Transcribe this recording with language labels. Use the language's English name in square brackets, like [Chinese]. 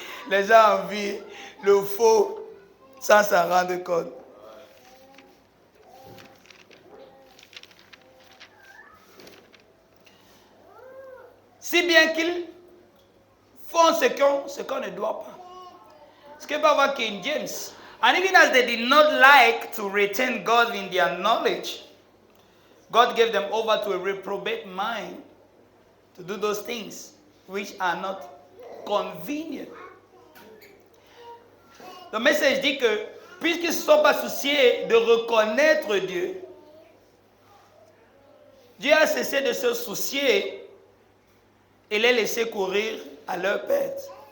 [French] Les gens envient le faux sans s'en rendre compte. Si bien qu'ils font ce qu'on ne doit pas. Ce que va voir King James. [English] And even as they did not like to retain God in their knowledge, God gave them over to a reprobate mind to do those things which are not convenient. [French] Le message dit que, puisqu'ils ne se sont pas souciés de reconnaître Dieu, Dieu a cessé de se soucier et les laisser courir à leur perte.